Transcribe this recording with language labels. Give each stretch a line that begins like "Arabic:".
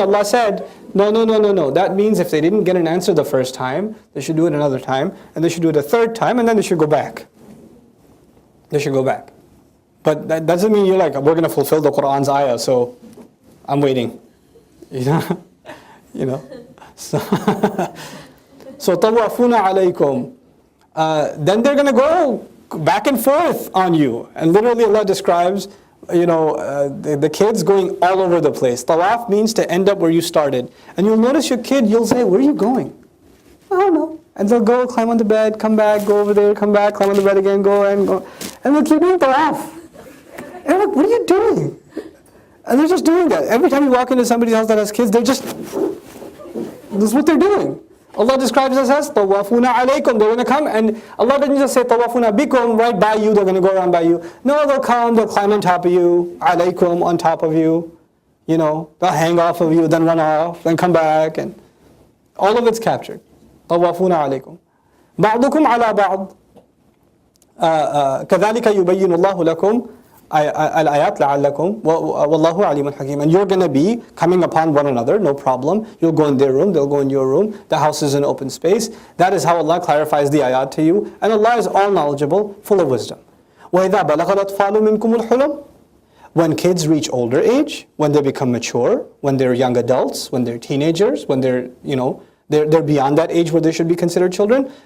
English: Allah said, no, no, no, no, no. That means if they didn't get an answer the first time, they should do it another time, and they should do it a 3rd time, and then they should go back. They should go back. But that doesn't mean you're like, we're going to fulfill the Qur'an's ayah, so I'm waiting. You know? You know? So,
Arabic: طَوَّافُونَ عَلَيْكُمْ.
English: Then they're going to go back and forth on you. And literally Allah describes, you know, the kids going all over the place. Tawaf means to end up where you started. And you'll notice your kid, you'll say, where are you going? I don't know. And they'll go, climb on the bed, come back, go over there, come back, climb on the bed again, go and go. And they'll keep doing tawaf. And I'm like, what are you doing? And they're just doing that. Every time you walk into somebody's house that has kids, this is what they're doing. Allah describes us as
Arabic: tawafuna alaykum.
English: They're going to come, and Allah doesn't just say
Arabic: tawafuna bikum,
English: right by you, they're going to go around by you. No, they'll come, they'll climb on top of you, alaykum, on top of you. You know, they'll hang off of you, then run off, then come back, and all of it's captured.
Arabic: Tawafuna alaykum. Ba'dukum ala ba'd. كذلك يبين الله لكم الآيات لعلكم والله عليم حكيم.
English: And you're going to be coming upon one another, no problem. You'll go in their room, they'll go in your room. The house is an open space. That is how Allah clarifies the ayat to you. And Allah is all knowledgeable, full of wisdom.
Arabic: وَإِذَا بَلَغَ الْأَطْفَالُ مِنْكُمُ الْحُلُمْ.
English: When kids reach older age, when they become mature, when they're young adults, when they're teenagers, when they're, you know, they're beyond that age where they should be considered children.